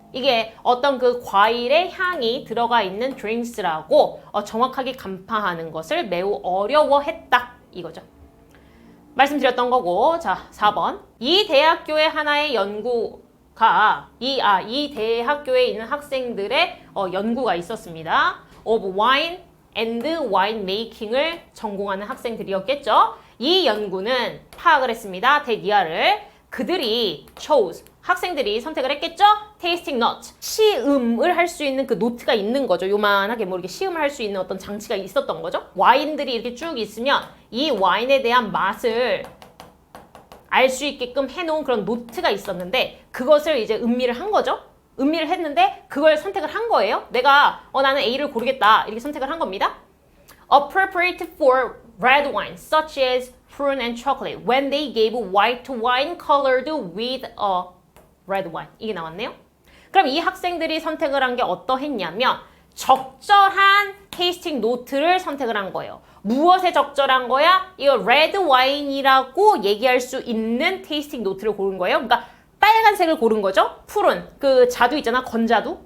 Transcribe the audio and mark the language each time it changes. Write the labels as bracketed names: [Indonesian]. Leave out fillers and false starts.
[Korean] 이게 어떤 그 과일의 향이 들어가 있는 drinks라고 정확하게 간파하는 것을 매우 어려워했다. 이거죠. 말씀드렸던 거고. 자, 4번. 이 대학교의 하나의 연구가 이 대학교에 있는 학생들의 연구가 있었습니다. [English] of wine and wine making [Korean] 을 전공하는 학생들이었겠죠. 이 연구는 파악을 했습니다. 대기하를 그들이 [English] chose [Korean] 학생들이 선택을 했겠죠? tasting note. 시음을 할 수 있는 그 노트가 있는 거죠. 요만하게 뭐 이렇게 시음을 할 수 있는 어떤 장치가 있었던 거죠. 와인들이 이렇게 쭉 있으면 이 와인에 대한 맛을 알 수 있게끔 해놓은 그런 노트가 있었는데 그것을 이제 음미를 한 거죠. 음미를 했는데 그걸 선택을 한 거예요. 내가 나는 A를 고르겠다. 이렇게 선택을 한 겁니다. [English] Appropriate for red wine such as prune and chocolate when they gave white wine colored with a red wine. [Korean] 이게 나왔네요. 그럼 이 학생들이 선택을 한 게 어떠했냐면 적절한 테이스팅 노트를 선택을 한 거예요. 무엇에 적절한 거야? 이거 레드 와인이라고 얘기할 수 있는 테이스팅 노트를 고른 거예요. 그러니까 빨간색을 고른 거죠. 푸른 그 자두 있잖아, 건자두.